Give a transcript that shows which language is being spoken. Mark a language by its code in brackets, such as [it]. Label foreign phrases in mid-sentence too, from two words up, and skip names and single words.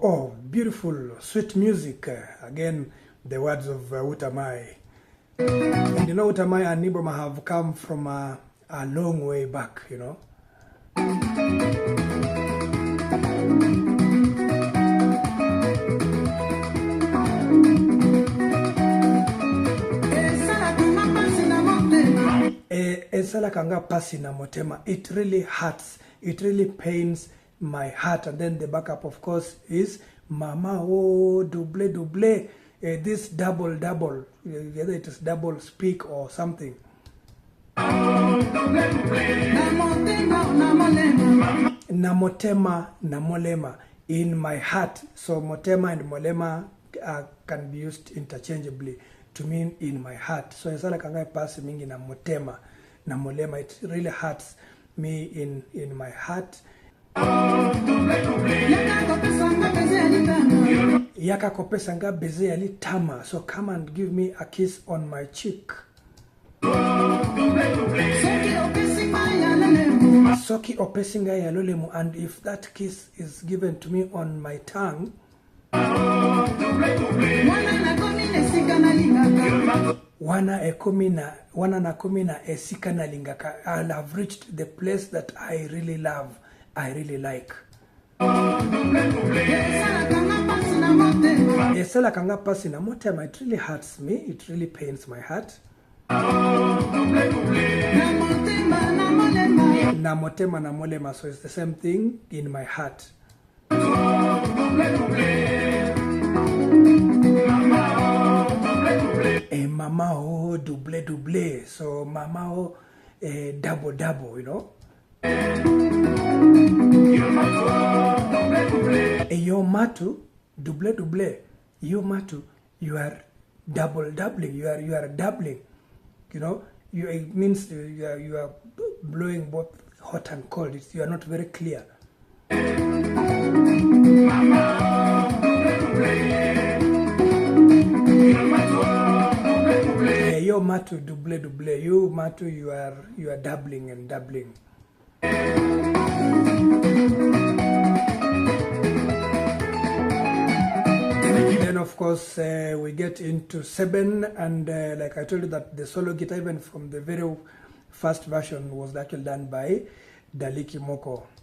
[en] Oh, beautiful, sweet music. Again, the words of Utamai. And you know, Utamai and Nyboma have come from a long way back, you know. [ln] Esala kanga pasi na motema. [en] It really hurts. It really pains my heart. And then the backup, of course, is [ln] Mama oh doublé doublé. [en] This double, whether it is double speak or something. [ln] Namotema namolema, [en] in my heart. So motema and molema can be used interchangeably to mean in my heart. [ln] So esala kanga pasi mingi na motema na molema. [en] It really hurts me in my heart. [ln] Yaka kopesa nga beze yali tama. [en] So come and give me a kiss on my cheek. [ln] Soki opesinga yalolemu. [en] And if that kiss is given to me on my tongue, [ln] Wana nakomina esika na lingaka. [en] I'll have reached the place that I really love, I really like. [ln] Esala kanga pasi na motema, [en] it really hurts me, it really pains my heart. [ln] Na motema na molema, [en] so it's the same thing in my heart. [ln] Mama oh doublé doublé, [en] so mama oh double double, you know. [ln] Yo matu doublé doublé, yo matu, [en] you are double doubling, you are doubling, you know. It means you are blowing both hot and cold. You are not very clear. [ln] Yo matu doublé doublé, [en] you matu, you are doubling and doubling. Then of course we get into 7, and like I told you that the solo guitar, even from the very first version, was actually done by Daliki Moko.